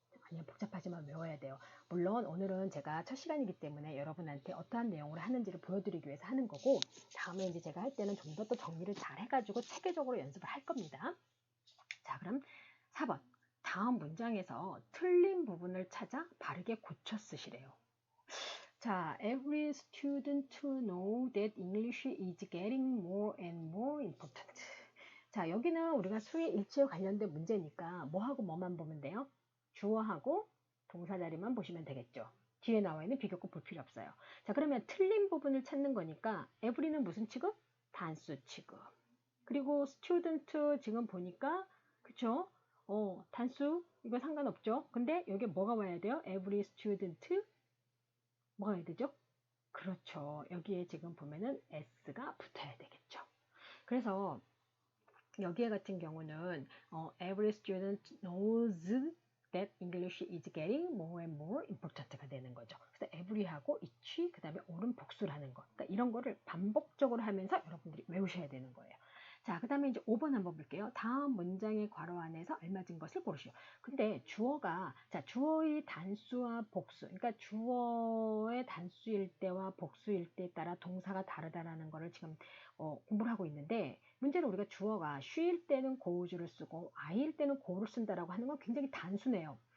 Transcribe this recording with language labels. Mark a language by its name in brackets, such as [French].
[Korean] 아니요, 복잡하지만 외워야 돼요. 물론 오늘은 제가 첫 시간이기 때문에 여러분한테 어떠한 내용을 하는지를 보여드리기 위해서 하는 거고 다음에 이제 제가 할 때는 좀 더 또 정리를 잘 해가지고 체계적으로 연습을 할 겁니다. 자, 그럼 4번. 다음 문장에서 틀린 부분을 찾아 바르게 고쳐 쓰시래요. [English] 자, every student to know that English is getting more and more important. [Korean] 자, 여기는 우리가 수의 일치에 관련된 문제니까 뭐하고 뭐만 보면 돼요? 주어하고 동사 자리만 보시면 되겠죠. 뒤에 나와 있는 비교급 볼 필요 없어요. 자, 그러면 틀린 부분을 찾는 거니까 every는 무슨 취급? 단수 취급. 그리고 student 지금 보니까 그쵸? 단수 이거 상관없죠. 근데 여기 뭐가 와야 돼요? every student 뭐가 와야 되죠? 그렇죠. 여기에 지금 보면은 s가 붙어야 되겠죠. 그래서 여기에 같은 경우는 [English] every student knows that English is getting more and more important가 [Korean] 되는 거죠. 그래서 every하고 each 그다음에 all은 복수를 하는 거. 그러니까 이런 거를 반복적으로 하면서 여러분들이 외우셔야 되는 거예요. 자, 그다음에 이제 5번 한번 볼게요. 다음 문장의 괄호 안에서 알맞은 것을 고르시오. 근데 주어가 주어의 단수와 복수. 그러니까 주어의 단수일 때와 복수일 때에 따라 동사가 다르다라는 거를 지금 공부를 하고 있는데 문제는 우리가 주어가 she일 때는 goes를 쓰고 I일 때는 go를 쓴다라고 하는 건 굉장히 단순해요.